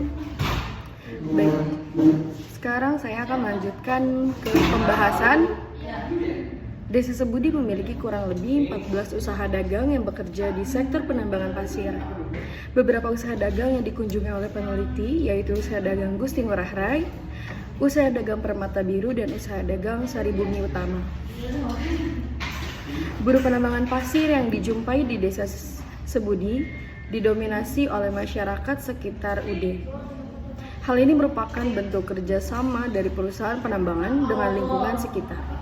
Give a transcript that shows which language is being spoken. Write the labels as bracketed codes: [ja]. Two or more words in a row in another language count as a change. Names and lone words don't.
[id] Baik, sekarang saya akan melanjutkan ke pembahasan. Desa Sebudi memiliki kurang lebih 14 usaha dagang yang bekerja di sektor penambangan pasir. Beberapa usaha dagang yang dikunjungi oleh peneliti yaitu usaha dagang Gusti Ngurah Rai, usaha dagang Permata Biru, dan usaha dagang Saribumi Utama. Buruh penambangan pasir yang dijumpai di Desa Sebudi didominasi oleh masyarakat sekitar UD. Hal ini merupakan bentuk kerjasama dari perusahaan penambangan dengan lingkungan sekitar.